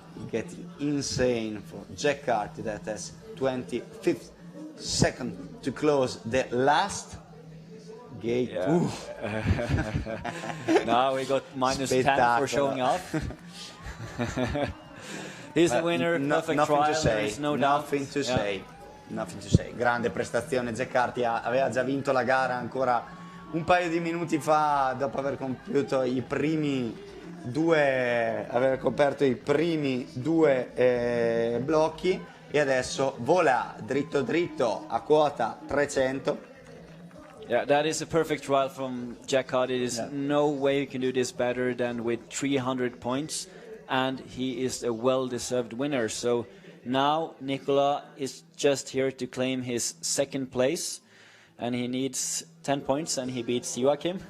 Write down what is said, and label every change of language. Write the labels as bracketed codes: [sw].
[en] getting insane for Jack Carty that has 25th second to close the last gate. Yeah. Now we got minus 10 for showing off. He's the winner, perfect trial, there's no doubt. Nothing to say. [it] Grande prestazione, Jack Carty aveva già vinto la gara ancora un paio di minuti fa, dopo aver compiuto i primi due, aver coperto i primi due blocchi, e adesso vola dritto dritto a quota 300. [en] Yeah, that is a perfect trial from Jack Carty. There's no way you can do this better than with 300 points, and he is a well-deserved winner. So now Nicola is just here to claim his second place, and he needs 10 points, and he beats Joachim.